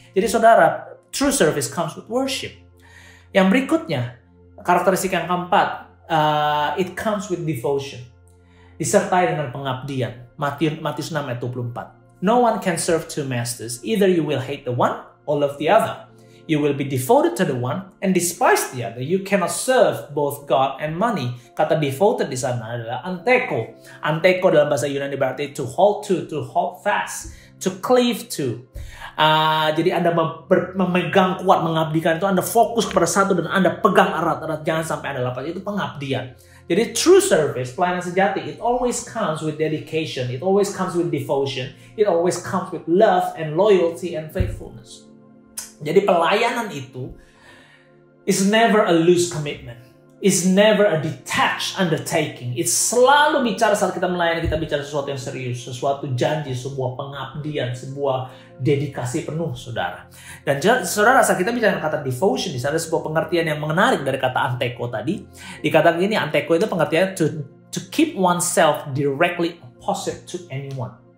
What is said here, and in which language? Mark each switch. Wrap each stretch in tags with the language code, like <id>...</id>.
<en>Jadi saudara, true service comes with worship.</en> <id>Yang berikutnya, karakteristik yang keempat,</id> <en>it comes with devotion.</en> <id>Disertai dengan pengabdian. Matius 6 ayat 24.</id> <en>No one can serve two masters. Either you will hate the one or love the other. You will be devoted to the one and despise the other. You cannot serve both God and money.</en> <id>Kata devoted di sana adalah anteko. Anteko dalam bahasa Yunani berarti</id> <en>to hold fast, to cleave to.</en> <id>Jadi Anda memegang kuat, mengabdikan itu, Anda fokus kepada satu dan Anda pegang erat-erat, jangan sampai Anda lepas. Itu pengabdian.</id> <en>Jadi true service,</en> <id>pelayanan sejati,</id> <en>it always comes with dedication, it always comes with devotion, it always comes with love and loyalty and faithfulness.</en> <id>Jadi pelayanan itu</id> <en>is never a loose commitment. It's never a detached undertaking.</en> <id>It's selalu bicara saat kita melayani, kita bicara sesuatu yang serius, sesuatu janji, sebuah pengabdian, sebuah dedikasi penuh, saudara. Dan saudara, saat kita bicara kata devotion, di sana ada sebuah pengertian yang menarik dari kata anteko tadi. Dikatakan gini, anteko itu pengertiannya</id> <en>to keep oneself directly opposite to anyone.</en>